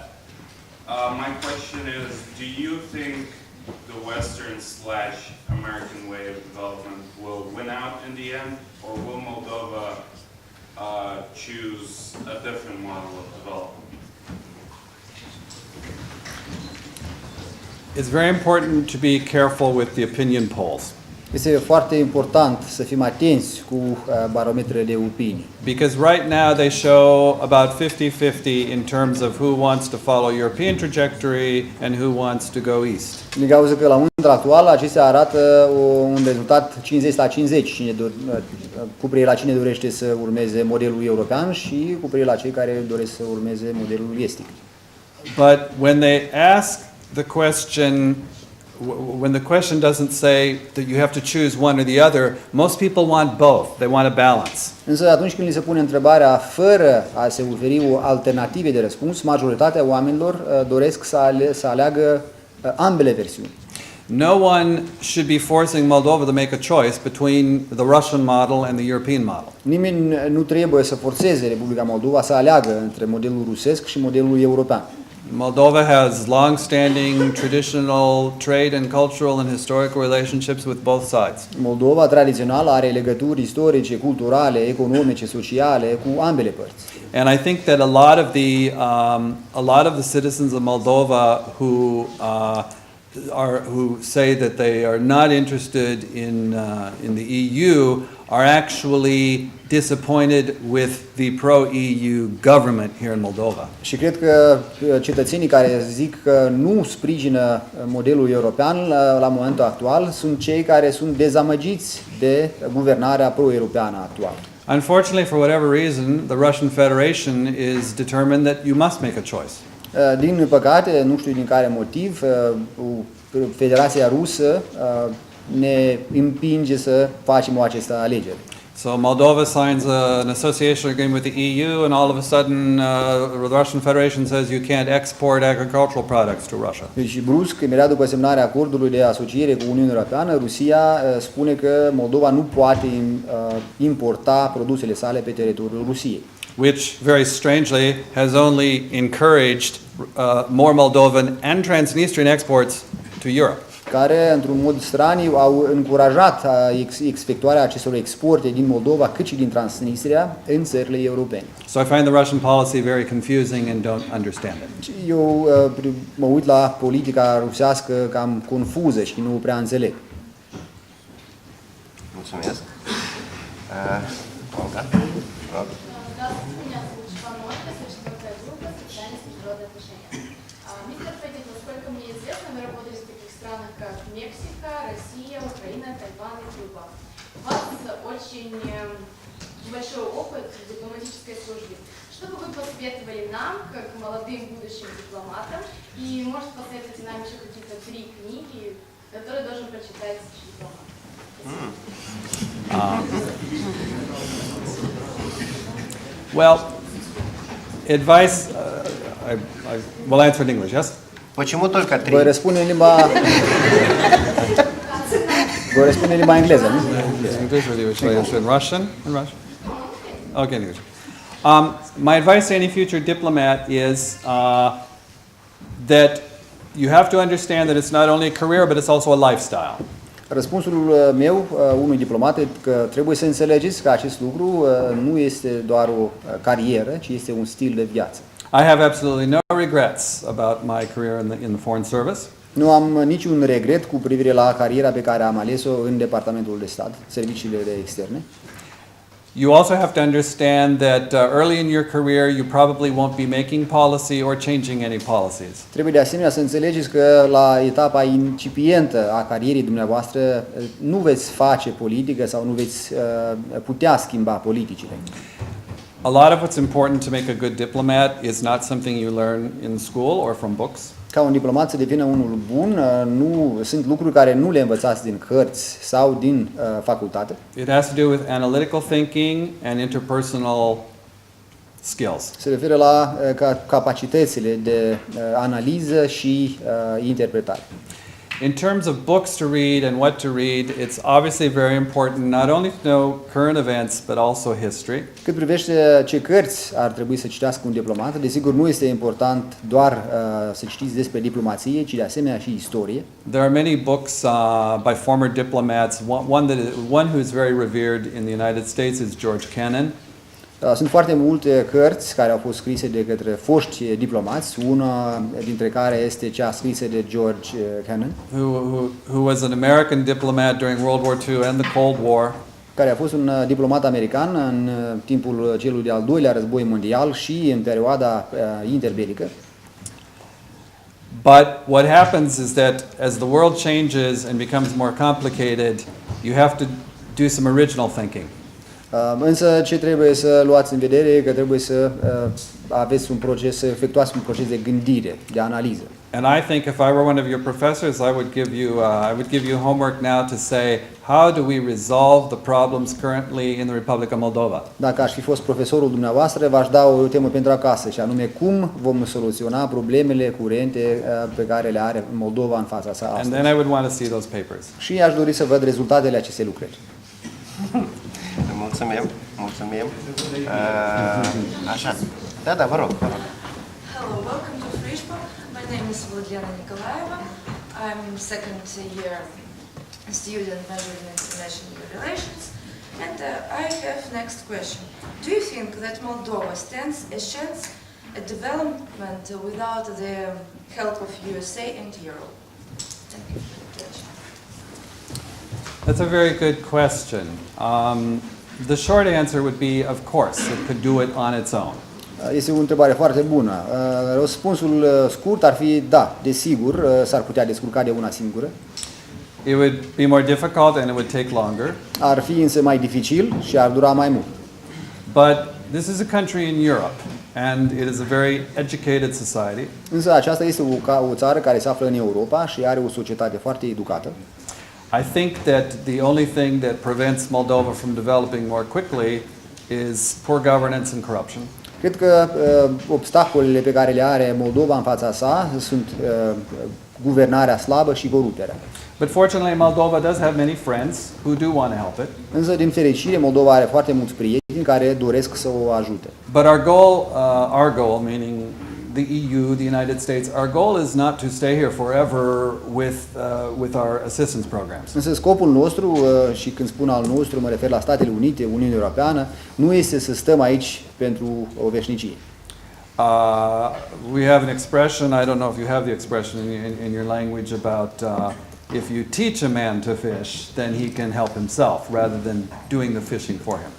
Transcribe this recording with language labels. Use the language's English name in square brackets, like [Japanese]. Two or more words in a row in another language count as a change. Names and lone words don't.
[English] My question is, do you think the Western/American way of development will win out in the end, or will Moldova choose a different model of development? It's very important to be careful with the opinion polls. [Romanian] Este foarte important să fim atenți cu barometrele de opinii. [English] Because right now they show about 50-50 in terms of who wants to follow European trajectory and who wants to go east. [Romanian] Din cauza că la momentul actual acestea arată un rezultat 50-50, cu privire la cine dorește să urmeze modelul european și cu privire la cei care doresc să urmeze modelul estic. [English] But when they ask the question, when the question doesn't say that you have to choose one or the other, most people want both. They want a balance. [Romanian] Însă atunci când li se pune întrebarea fără a se oferi o alternativă de răspuns, majoritatea oamenilor doresc să aleagă ambele versiuni. [English] No one should be forcing Moldova to make a choice between the Russian model and the European model. [Romanian] Nimeni nu trebuie să forțeze Republica Moldova să aleagă între modelul rusesc și modelul european. [English] Moldova has long-standing traditional trade and cultural and historical relationships with both sides. [Romanian] Moldova tradițional are legături istorice, culturale, economice, sociale cu ambele părți. [English] And I think that a lot of the citizens of Moldova who who say that they are not interested in the EU are actually disappointed with the pro-EU government here in Moldova. [Romanian] Și cred că cetățenii care zic că nu sprijină modelul european la momentul actual sunt cei care sunt dezamăgiți de guvernarea pro-europeană actuală. [English] Unfortunately, for whatever reason, the Russian Federation is determined that you must make a choice. [Romanian] Din păcate, nu știu din care motiv, Federația Rusă ne împinge să facem o această alegere. [English] So Moldova signs an association agreement with the EU, and all of a sudden the Russian Federation says you can't export agricultural products to Russia. [Romanian] Deci brusc, imediat după semnarea acordului de asociere cu Uniunea Europeană, Rusia spune că Moldova nu poate importa produsele sale pe teritoriul Rusiei. [English] Which, very strangely, has only encouraged more Moldovan and Transnistrian exports to Europe. [Romanian] Care, într-un mod straniu, au încurajat efectuarea acestor exporte din Moldova, cât și din Transnistria, în țările europene. [English] So I find the Russian policy very confusing and don't understand it. [Romanian] Eu mă uit la politica rusească cam confuză și nu prea înțeleg. Mulțumesc. Olga, rog. [Russian] Мистер Федин, насколько мне известно, вы работали в таких странах, как Мексика, Россия, Украина, Тайвань и Куба. У вас очень большой опыт в дипломатической службе. Что бы вы посоветовали нам, как молодым будущим дипломатам, и может посоветовать нам еще какие-то 3 книги, которые должен прочитать дипломат? [English] Well, advice, I will answer in English, yes? [Russian] Почему только 3? [Romanian] Voi răspunde în limba engleză, nu? [English] English, or should I answer in Russian? In Russian? Okay, in English. My advice to any future diplomat is that you have to understand that it's not only a career, but it's also a lifestyle. [Romanian] Răspunsul meu unui diplomat e că trebuie să înțelegeți că acest lucru nu este doar o carieră, ci este un stil de viață. [English] I have absolutely no regrets about my career in the Foreign Service. [Romanian] Nu am niciun regret cu privire la cariera pe care am ales-o în Departamentul de Stat, serviciile de externe. [English] You also have to understand that early in your career you probably won't be making policy or changing any policies. [Romanian] Trebuie de asemenea să înțelegeți că la etapa incipientă a carierei dumneavoastră nu veți face politică sau nu veți putea schimba politicile. [English] A lot of what's important to make a good diplomat is not something you learn in school or from books. [Romanian] Ca un diplomat să devină unul bun, nu sunt lucruri care nu le învățați din cărți sau din facultate. [English] It has to do with analytical thinking and interpersonal skills. [Romanian] Se referă la capacitățile de analiză și interpretare. [English] In terms of books to read and what to read, it's obviously very important not only to know current events but also history. [Romanian] Cât privește ce cărți ar trebui să citească un diplomat, desigur nu este important doar să citiți despre diplomație, ci de asemenea și istorie. [English] There are many books by former diplomats. One who is very revered in the United States is George Kennan. [Romanian] Sunt foarte multe cărți care au fost scrise de către foști diplomați, una dintre care este cea scrisă de George Kennan, [English] who was an American diplomat during World War II and the Cold War. [Romanian] Care a fost un diplomat american în timpul celui de-al doilea război mondial și în perioada interbelică. [English] But what happens is that as the world changes and becomes more complicated, you have to do some original thinking. [Romanian] Însă ce trebuie să luați în vedere e că trebuie să aveți un proces, să efectuați un proces de gândire, de analiză. [English] And I think if I were one of your professors, I would give you homework now to say how do we resolve the problems currently in the Republic of Moldova. [Romanian] Dacă aș fi fost profesorul dumneavoastră, v-aș da o temă pentru acasă, și anume cum vom soluționa problemele curente pe care le are Moldova în fața sa astăzi. [English] And then I would want to see those papers. [Romanian] Și aș dori să văd rezultatele acestei lucrări. Mulțumim, mulțumim. Așa. Da, vă rog. [English] Hello, welcome to Frishpa. My name is Vladimira Nikolaeva. I'm second year student majoring in international relations. And I have next question. Do you think that Moldova stands a chance at development without the help of USA and Europe? That's a very good question. The short answer would be, of course, it could do it on its own. [Romanian] Este o întrebare foarte bună. Răspunsul scurt ar fi da, desigur, s-ar putea descurca de una singură. [English] It would be more difficult and it would take longer. [Romanian] Ar fi însă mai dificil și ar dura mai mult. [English] But this is a country in Europe and it is a very educated society. [Romanian] Însă aceasta este o țară care se află în Europa și are o societate foarte educată. [English] I think that the only thing that prevents Moldova from developing more quickly is poor governance and corruption. [Romanian] Cred că obstacolele pe care le are Moldova în fața sa sunt guvernarea slabă și corupterea. [English] But fortunately, Moldova does have many friends who do want to help it. [Romanian] Însă, din fericire, Moldova are foarte mulți prieteni care doresc să o ajute. [English] But our goal, meaning the EU, the United States, our goal is not to stay here forever with our assistance programs. [Romanian] Însă scopul nostru, și când spun al nostru, mă refer la Statele Unite, Uniunea Europeană, nu este să stăm aici pentru o veșnicie. [English] We have an expression, I don't know if you have the expression in your language about if you teach a man to fish, then he can help himself rather than doing the fishing for him.